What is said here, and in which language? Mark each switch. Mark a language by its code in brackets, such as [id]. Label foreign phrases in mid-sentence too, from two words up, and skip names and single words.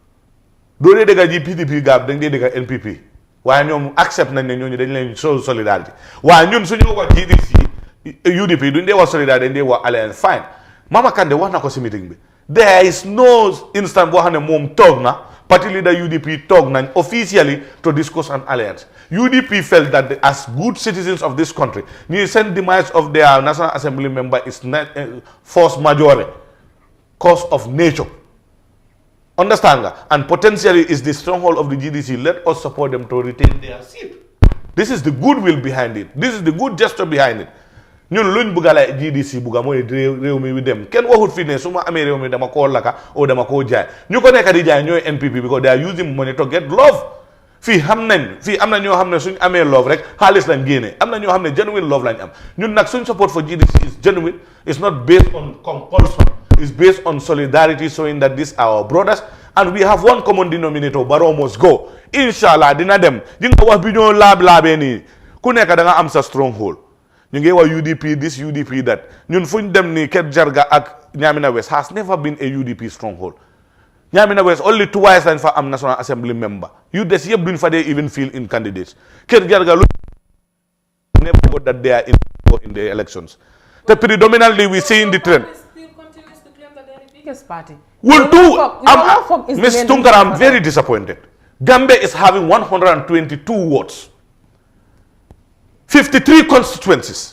[wo] doo dee dégga ji PDP gaab dañ dee dégga NPP waaye ñoom accept nañ ne ñooñu dañ leen show solidarité waaye ñun suñu wax GDC UDP duñ dee wax solidarité dañ dee wax alliance fine Mama Kandeh wax na ko si meeting bi [en] there is no instant [wo] boo xam ne moom toog na [en] party leader UDP talk officially to discuss an alliance. UDP felt that as good citizens of this country, the recent demise of their National Assembly member is not force majeure, cause of nature. Understand that? And potentially is the stronghold of the GDC. Let us support them to retain their seat. This is the goodwill behind it. This is the good gesture behind it. [wo] ñun luñ bëgg la GDC bëgg mooy réew mi wi dem kenn waxut fi ne su ma amee réew mi dama koo laka o dama koo jaay ñu ko nekk di jaay ñooy NPP [en] because they are using money to get love [wo] fii am na ñoo xam ne suñ amee love rek xaalis lañ génne am na ñoo xam ne [en] genuine love [wo] lañ am ñun nag suñ [en] support for GDC is genuine. It's not based on compulsion. It's based on solidarity, showing that these are our brothers and we have one common denominator. Barrow must go. [wo] Inshallah dina dem di nga wax bi ñoo laabee nii ku nekk da nga am sa stronghold. ñu ngi wax UDP [en] this UDP that [wo] ñun fuñ dem ni Ket Jarga ak Nyamina West [en] has never been a UDP stronghold. [wo] Nyamina West [en] only twice [wo] lañ fa am [en] National Assembly member [wo] yu des yëpp duñ fa dee [en] even fill in candidates. Ket Jarga lu never got that they are in the elections. The predominantly we see in the trend. Will do. Ms. Tunkara, I'm very disappointed. Gambia is having 122 wards. 53 constituencies.